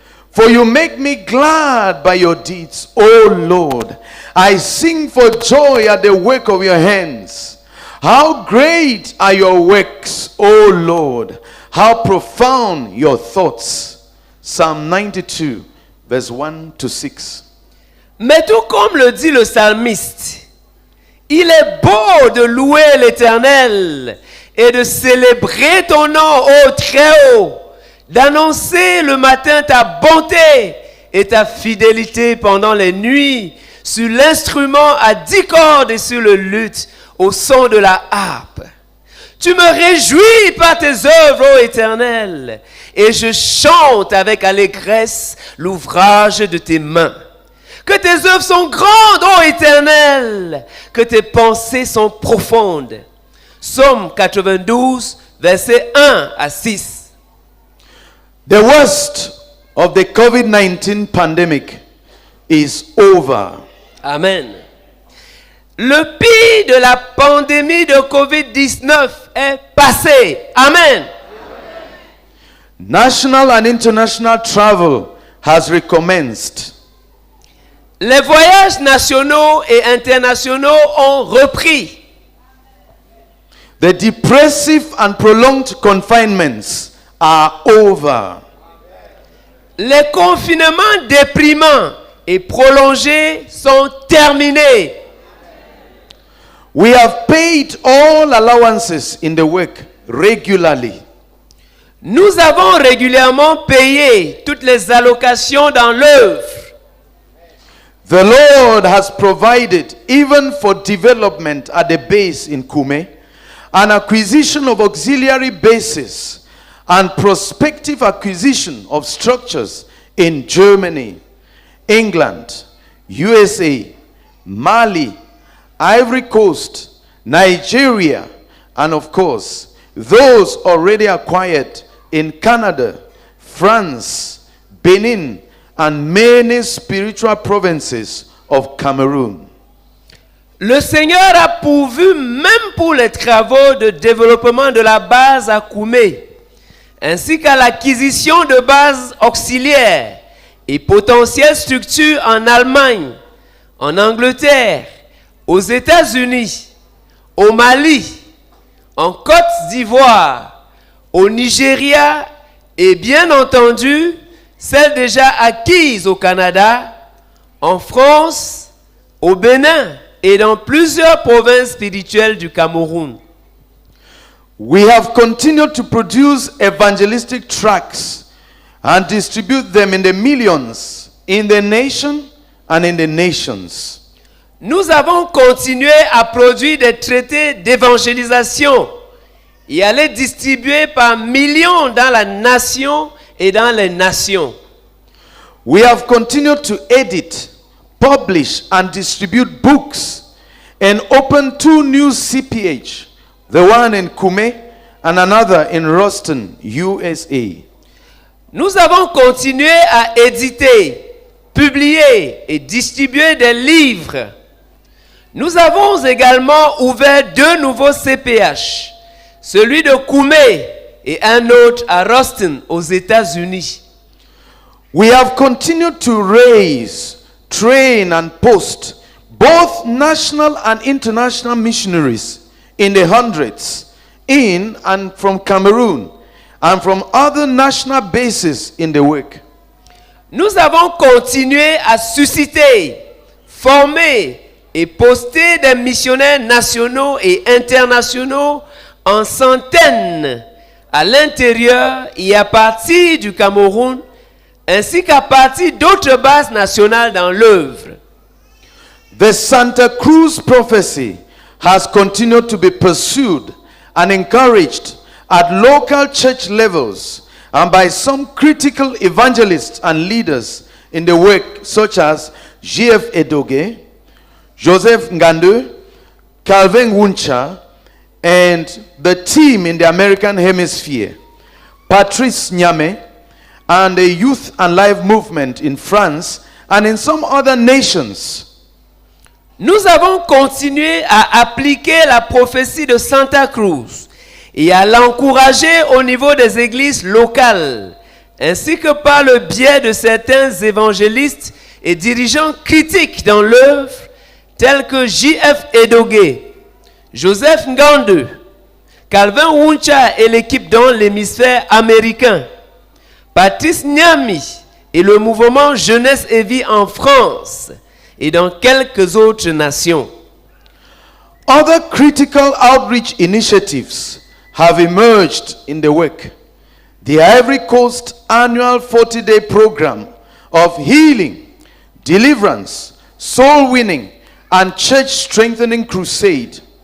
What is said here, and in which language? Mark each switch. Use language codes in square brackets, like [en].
[en] For you make me glad by your deeds, O Lord. I sing for joy at the work of your hands. How great are your works, O Lord! How profound your thoughts. Psalm 92, verse 1 to 6. [fr] Mais tout comme le dit le psalmiste, il est beau de louer l'Éternel et de célébrer ton nom, ô Très-Haut, d'annoncer le matin ta bonté et ta fidélité pendant les nuits, sur l'instrument à 10 cordes et sur le luth, au son de la harpe. Tu me réjouis par tes œuvres, ô Éternel, et je chante avec allégresse l'ouvrage de tes mains. Que tes œuvres sont grandes, ô Éternel, que tes pensées sont profondes. Psaume 92, versets 1 à 6. [en] The worst of the COVID-19 pandemic is over. Amen. [fr] Le pire de la pandémie de COVID-19 est passé. Amen. [en] National and international travel has recommenced. [fr] Les voyages nationaux et internationaux ont repris. [en] The depressive and prolonged confinements are over. [fr] Les confinements déprimants et prolongés sont terminés. [en] We have paid all allowances in the work regularly. [fr] Nous avons régulièrement payé toutes les allocations dans l'œuvre. [en] The Lord has provided, even for development at the base in Kume, an acquisition of auxiliary bases and prospective acquisition of structures in Germany, England, USA, Mali, Ivory Coast, Nigeria, and of course, those already acquired in Canada, France, Benin, and many spiritual provinces of Cameroon. [fr] Le Seigneur a pourvu même pour les travaux de développement de la base à Koumé, ainsi qu'à l'acquisition de bases auxiliaires et potentielles structures en Allemagne, en Angleterre, aux États-Unis, au Mali, en Côte d'Ivoire, au Nigeria et bien entendu celles déjà acquises au Canada, en France, au Bénin et dans plusieurs provinces spirituelles du Cameroun. [en] We have continued to produce evangelistic tracts and distribute them in the millions in the nation and in the nations. [fr] Nous avons continué à produire des traités d'évangélisation et à les distribuer par millions dans la nation et dans les nations. [en] We have continued to edit, publish, and distribute books and open 2 new CPH, the one in Kume and another in Ruston, USA. [fr] Nous avons continué à éditer, publier et distribuer des livres. Nous avons également ouvert 2 nouveaux CPH, celui de Koumé et un autre à Ruston aux États-Unis. [en] We have continued to raise, train, and post both national and international missionaries in the hundreds in and from Cameroon and from other national bases in the work. [fr] Nous avons continué à susciter, former et poster des missionnaires nationaux et internationaux en centaines à l'intérieur et à partir du Cameroun, ainsi qu'à partir d'autres bases nationales dans l'œuvre. [en] The Santa Cruz prophecy has continued to be pursued and encouraged at local church levels and by some critical evangelists and leaders in the work such as J.F. Edoge, Joseph Ngandu, Calvin Wuncha, and the team in the American Hemisphere, Patrice Nyame, and the Youth and Life movement in France and in some other nations. [fr] Nous avons continué à appliquer la prophétie de Santa Cruz et à l'encourager au niveau des églises locales, ainsi que par le biais de certains évangélistes et dirigeants critiques dans l'œuvre, tels que J.F. Edoge, Joseph Ngande, Calvin Wuncha et l'équipe dans l'hémisphère américain, Patrice Nyami et le mouvement Jeunesse et Vie en France et dans quelques autres nations. [en] Other critical outreach initiatives have emerged in the work. The Ivory Coast annual 40-day program of healing, deliverance, soul winning, and church strengthening crusade.